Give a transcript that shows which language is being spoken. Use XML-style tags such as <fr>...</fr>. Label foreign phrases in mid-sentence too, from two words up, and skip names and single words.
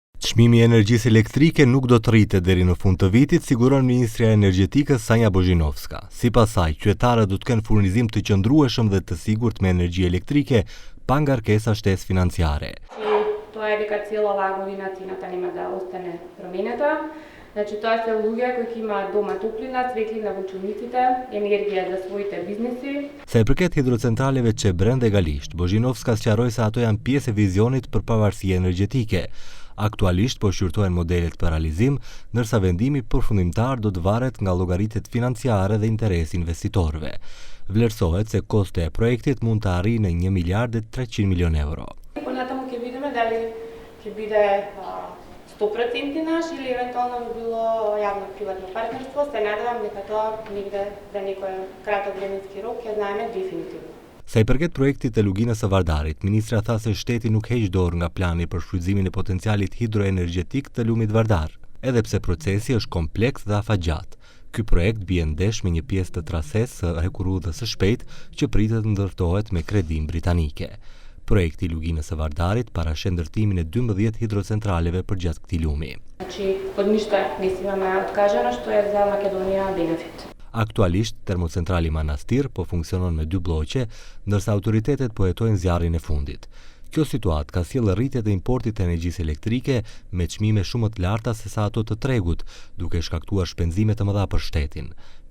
<sq>Çmimi i energjisë elektrike nuk do të rritet deri në fund të vitit, siguron Ministria e Energjetikës Sanja Bozhinovska. Sipas saj, qytetarët do të kenë furnizim të qëndrueshëm dhe të sigurt me energji elektrike pa ngarkesa shtesë financiare.</sq> <mk>Тоа е дека цела оваа година цената нема да остане променета. Значи тоа се луѓе кои имаат дома топлина, светлина во чулниците, енергија за своите бизнеси.</mk> <sq>Sa i përket hidrocentraleve Çebren dhe Galisht, Bozhinovska sqaroi se ato janë pjesë e vizionit për pavarësi energjetike. Aktualisht po shqyrtohen modelet për realizim, ndërsa vendimi përfundimtar do të varet nga llogaritet financiare dhe interesi investitorëve. Vlerësohet se kosti e projektit mund të arrijë në 1 miliard e 300 milion euro.</sq> <mk>Понатаму ќе видиме дали ќе биде 100% наш или евентуално би било јавно-приватно партнерство. Се надевам дека тоа негде за некој краток временски рок ќе знаеме дефинитивно.</mk> <sq>Sa i përket projektit të luginës së Vardarit, ministra tha se shteti nuk heq dorë nga plani për shfrytëzimin e potencialit hidroenergjetik të lumit Vardar, edhe pse procesi është kompleks dhe afatgjat. Ky projekt bie ndesh me një pjesë të trasesë së hekurudhës së shpejtë që pritet të ndërtohet me kredim britanike. Projekti i luginës së Vardarit parashet ndërtimin e 12 hidrocentraleve përgjatë këtij lumi.</sq> <mk>Значи, под ништо не си имаме откажано, што е за Македонија бенефит.</mk> <sq>Aktualisht, termocentrali Manastir po funksionon me 2 bloqe, ndërsa autoritetet po hetojnë zjarrin e fundit. Kjo situatë ka sjellë rritje të importit të energjisë elektrike me çmime shumë të larta se sa ato të tregut, duke shkaktuar shpenzime të mëdha për shtetin.</sq>